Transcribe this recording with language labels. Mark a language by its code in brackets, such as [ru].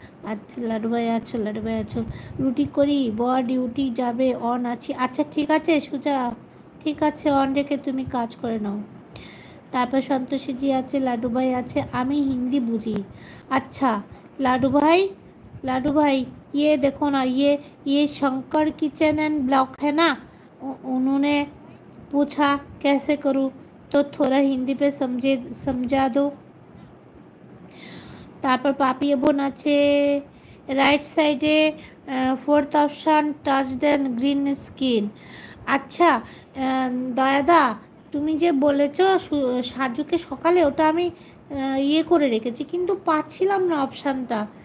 [bn] আচ্ছা লাডু ভাই আছো, লাডু ভাই আছো, রুটি করি, বর ডিউটি যাবে, অন আছি। আচ্ছা ঠিক আছে সুজা, ঠিক আছে অন রেখে তুমি কাজ করে নাও। তারপর সন্তোষীজি আছে, লাডু ভাই আছে, আমি হিন্দি বুঝি। [hi] अच्छा लाडू भाई, लाडू भाई ये देखो ना, ये शंकर किचन एंड ब्लॉक है ना, उन्होंने पूछा कैसे करूँ, तो थोड़ा हिंदी पे समझा दो। [bn] তারপর পাপিয়ে বোন আছে, রাইট সাইডে ফোর্থ অপশান টাচ দেন গ্রিন স্কিন। আচ্ছা দয়াদা তুমি যে বলেছো সাজুকে সকালে, ওটা আমি ইয়ে করে রেখেছি কিন্তু পাচ্ছিলাম না অপশানটা।